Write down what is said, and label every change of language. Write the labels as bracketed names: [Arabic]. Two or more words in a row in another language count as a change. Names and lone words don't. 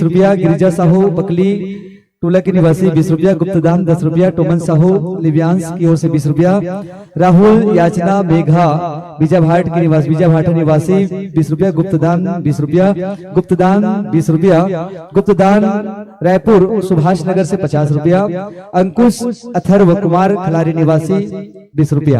[Hindi] रुपया, गिरिजा साहू बकली टोला के निवासी 20 रुपया, गुप्तदान 10 रुपया, टोमन साहू लिव्यांश की ओर से 20 रुपया, राहुल याचना मेघा बीजाभाट के निवासी बीजाभाट निवासी 20 रुपया, गुप्तदान 20 रुपया, गुप्तदान 20 रुपया, गुप्तदान रायपुर सुभाष नगर से 50 रुपया, अंकुश अथर्व कुमार खलारी निवासी 20 रुपया।